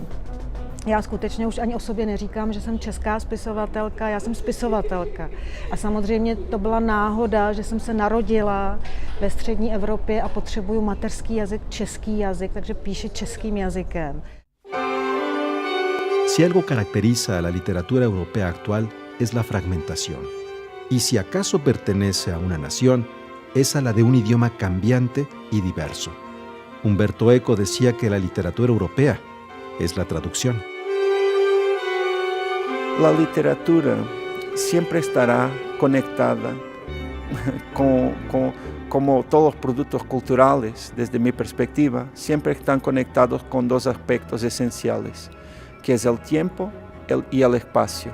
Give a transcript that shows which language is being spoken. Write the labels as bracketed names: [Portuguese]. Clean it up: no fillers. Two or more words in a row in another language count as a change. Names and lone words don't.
[Czech] Já skutečně už ani o sobě neříkám, že jsem česká spisovatelka, já jsem spisovatelka. A samozřejmě to byla náhoda, že jsem se narodila ve střední Evropě a potřebuju mateřský jazyk, český jazyk, takže píši českým jazykem. [Spanish] Si algo caracteriza a la literatura europea actual es la fragmentación. Y si acaso pertenece a una nación, es a la de un idioma cambiante y diverso. Humberto Eco decía que la literatura europea es la traducción. La literatura siempre estará conectada como todos los productos culturales, desde mi perspectiva, siempre están conectados con 2 aspectos esenciales, que es el tiempo y el espacio.